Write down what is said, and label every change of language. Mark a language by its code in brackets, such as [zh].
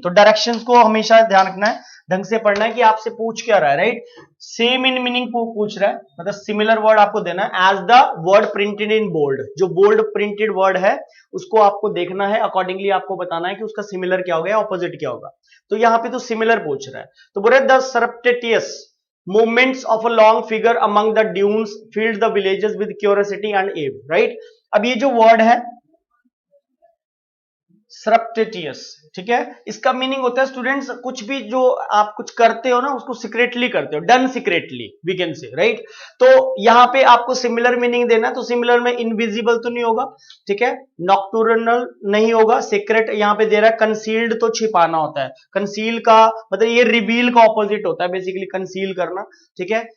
[hi] तो डायरेक्शंस को हमेशा ध्यान रखना है, ढंग से पढ़ना है कि आपसे पूछ क्या रहा है, राइट। सेम इन मीनिंग पूछ रहा है, मतलब सिमिलर वर्ड आपको देना है as the word printed in bold. जो बोल्ड प्रिंटेड वर्ड है उसको आपको देखना है, अकॉर्डिंगली आपको बताना है कि उसका सिमिलर क्या होगा, ऑपोजिट क्या होगा। तो यहाँ पे तो सिमिलर पूछ रहा है। [en] तो बोले the surreptitious movements of a long figure among the dunes filled the villages with curiosity and awe, right। [hi] अब ये जो वर्ड है सरप्टिटियस, ठीक है, इसका मीनिंग होता है स्टूडेंट्स, कुछ भी जो आप कुछ करते हो ना उसको सीक्रेटली करते हो, [en] done secretly we can say, [hi] right. तो यहां पे आपको सिमिलर मीनिंग देना है। तो सिमिलर में इनविजिबल तो नहीं होगा, ठीक है, नॉक्टर्नल नहीं होगा, सीक्रेट यहां पे दे रहा है, कंसील्ड तो छिपाना होता है, कंसील का मतलब ये रिवील का ऑपोजिट होता है, बेसिकली कंसील करना, ठीक है।